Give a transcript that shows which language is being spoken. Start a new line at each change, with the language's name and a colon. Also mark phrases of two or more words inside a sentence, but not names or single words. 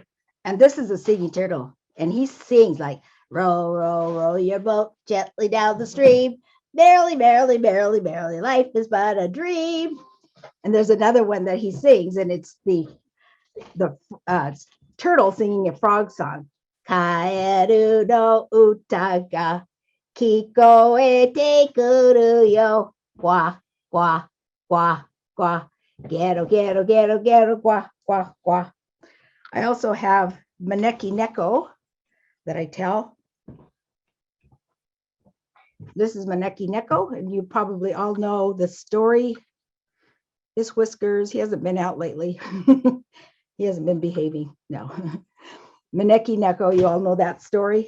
English: And this is a singing turtle, and he sings like, row, row, row your boat gently down the stream. Merrily, merrily, merrily, merrily, life is but a dream. And there's another one that he sings, and it's the turtle singing a frog song.
Japanese: かえるのうたが きこえてくるよ. グワ、グワ、グワ、グワ、ゲロ、ゲロ、ゲロ、ゲロ、グワ、グワ、グワ.
English: I also have Maneki Neko that I tell. This is Maneki Neko, and you probably all know the story. His whiskers, he hasn't been out lately. He hasn't been behaving, no. Maneki Neko, you all know that story.